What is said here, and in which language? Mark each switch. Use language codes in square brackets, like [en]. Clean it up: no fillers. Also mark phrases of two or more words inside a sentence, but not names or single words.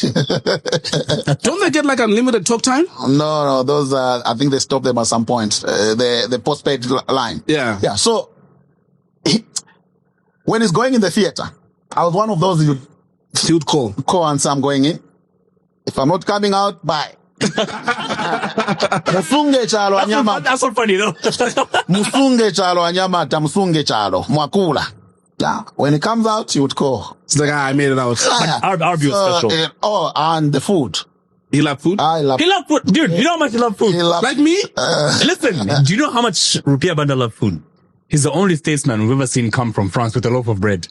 [en] Don't they get like unlimited talk time? No, those I think they stopped them at some point. The postpaid line. Yeah. Yeah. So when he's going in the theater, I was one of those he would call and say, I'm going in. If I'm not coming out, bye. [bem] Musunge chalo anyama. [en] That's not funny though. [bem] Musunge chalo anyama ta musunge chalo mwakula. [en] Yeah. When he comes out, he would call. It's like, I made it out. RB was special. And the food. He loved food? I love food. He loved food. Dude, you know how much he loved food? Like me? Listen, do you know how much Rupiah Banda loved food? He's the only statesman we've ever seen come from France with a loaf of bread.